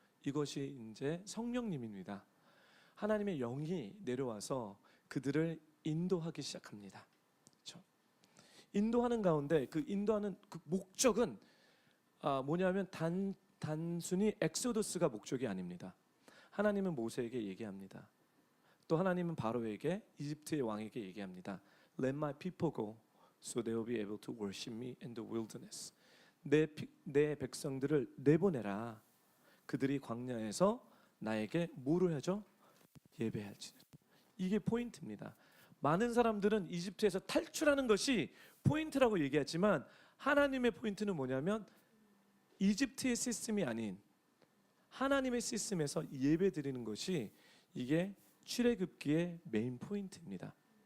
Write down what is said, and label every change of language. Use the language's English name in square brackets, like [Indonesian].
[Korean] 이것이 이제 성령님입니다. 하나님의 영이 내려와서 그들을 인도하기 시작합니다. 그렇죠? 인도하는 가운데 그 인도하는 그 목적은 뭐냐면 단순히 엑소더스가 목적이 아닙니다. 하나님은 모세에게 얘기합니다. 또 하나님은 바로에게 이집트의 왕에게 얘기합니다. [English] Let my people go, so they will be able to worship me in the wilderness. [Korean] 내 백성들을 내보내라. 그들이 광야에서 나에게 뭐를 하죠? 예배할지는. 이게 포인트입니다. 많은 사람들은 이집트에서 탈출하는 것이 포인트라고 얘기하지만 하나님의 포인트는 뭐냐면 이집트의 시스템이 아닌 하나님의 시스템에서 예배 드리는 것이 이게 출애굽기의 메인 포인트입니다.